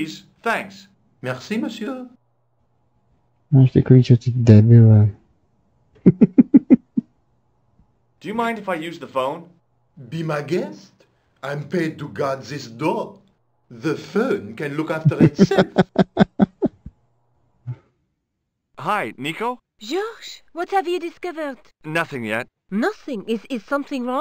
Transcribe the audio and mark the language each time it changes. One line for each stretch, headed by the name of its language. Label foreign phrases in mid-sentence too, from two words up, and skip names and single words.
English: Here's the keys. Thanks.
French: Merci, monsieur.
Czech: Máš ty klíče, ty debile.
English: Do you mind if I use the phone? Be my guest. I'm paid to guard this door. The phone can look after itself. Hi, Nico? Georges, what have you discovered? Nothing yet. Nothing. Is something wrong?